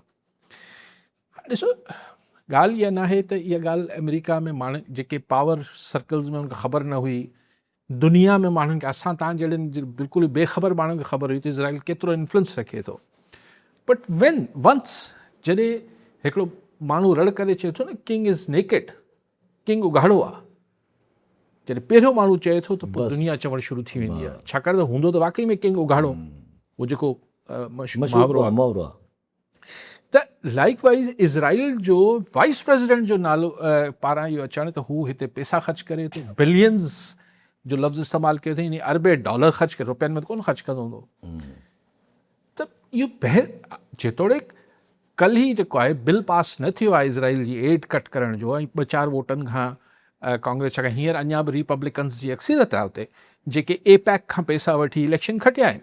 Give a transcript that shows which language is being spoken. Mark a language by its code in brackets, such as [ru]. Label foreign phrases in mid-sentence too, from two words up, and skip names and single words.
[sd] ॾिसो, ॻाल्हि इहा न आहे त इहा ॻाल्हि अमेरिका में माण्हू जेके [en] power circles [sd] में उनखे ख़बर न हुई, दुनिया में माण्हुनि खे, असां तव्हां जहिड़े बिल्कुलु बेख़बर माण्हुनि खे ख़बर हुई त इज़राइल केतिरो इन्फ्लुएंस रखे थो। [en] but once [sd] जॾहिं हिकिड़ो माण्हू रड़ करे चए थो न [en] king is naked, [sd] किंग उघाड़ो आहे, जॾहिं पहिरियों माण्हू चए थो त पोइ दुनिया चवणु शुरू थी वेंदी आहे, छाकाणि त हूंदो त वाकई में किंग उघाड़ो, उहो जेको मुहावरो आहे। त [en] like wise [sd] इज़राइल जो [en] vice president [sd] जो नालो पारां इहो अचणु त हू हिते पैसा ख़र्च करे थो, बिलियंस जो लफ़्ज़ इस्तेमालु कयो अथई, अरबे डॉलर ख़र्च करे, रुपयनि में कोन ख़र्च कंदो हूंदो। त इहो जेतोणीकि कल ई जेको आहे [en] bill pass [sd] न थियो आहे इज़राइल जी [en] aid cut [sd] करण जो, ऐं 2-4 वोटनि खां कांग्रेस, छाकाणि हींअर अञा बि रिपब्लिकन्स जी अक्सीरत आहे उते, जेके एपैक खां पैसा वठी इलेक्शन खटिया आहिनि।